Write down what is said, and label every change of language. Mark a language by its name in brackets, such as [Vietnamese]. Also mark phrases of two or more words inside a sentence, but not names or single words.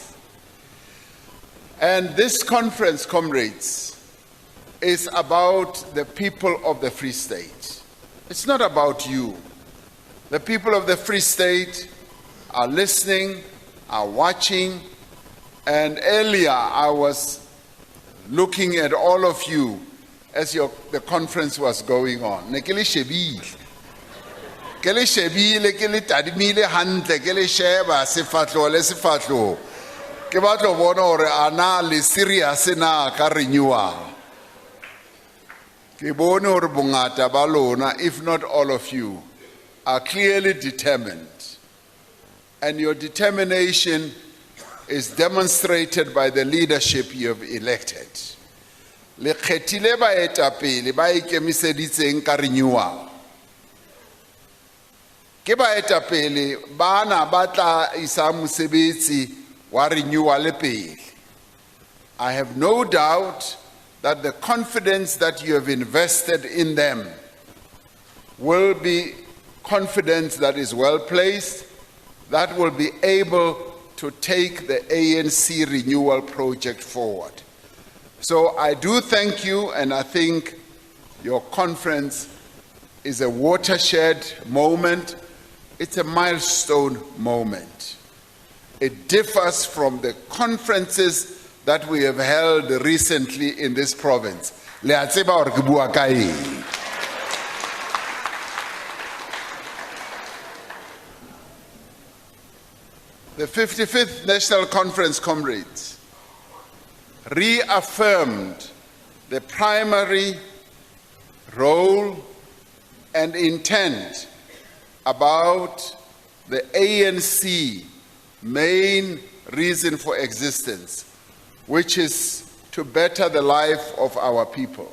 [English] And this conference, comrades, is about the people of the Free State. It's not about you. The people of the Free State are listening, are watching, and earlier I was looking at all of you as the conference was going on. [Southern Sotho] Ne ke le shebile ke le tadimile hantle ke le sheba sefatlo le sefatlo ke batlo bona hore ana le serious na ka renewal. Ke bone hore bongata ba lona, [English] if not all of you, are clearly determined, and your determination is demonstrated by the leadership you have elected. [Southern Sotho] le kgethile baetapele ba ikemiseditseng ka renewal. Ke baetapele bana ba tla isa mosebetsi wa renewal pele. [English] I have no doubt that the confidence that you have invested in them will be confidence that is well placed, that will be able to take the ANC renewal project forward. So I do thank you, and I think your conference is a watershed moment. It's a milestone moment. It differs from the conferences that we have held recently in this province. [Southern Sotho] Le a tseba hore ke bua ka eng? [English] The 55th National Conference, comrades, reaffirmed the primary role and intent about the ANC main reason for existence, which is to better the life of our people.